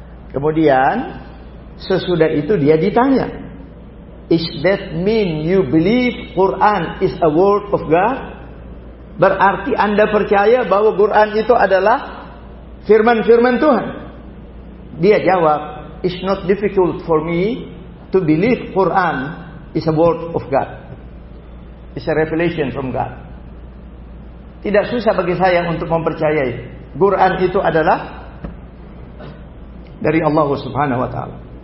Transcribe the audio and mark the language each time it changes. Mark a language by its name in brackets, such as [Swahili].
[Indonesian] Kemudian sesudah itu dia ditanya, [English] is that mean you believe Quran is a word of God? [Indonesian] Berarti Anda percaya bahwa Quran itu adalah firman-firman Tuhan? Dia jawab, [English] it's not difficult for me to believe Quran is a word of God. It's a revelation from God. [Indonesian] Tidak susah bagi saya untuk mempercayai Quran itu adalah dari Allah Subhanahu wa taala.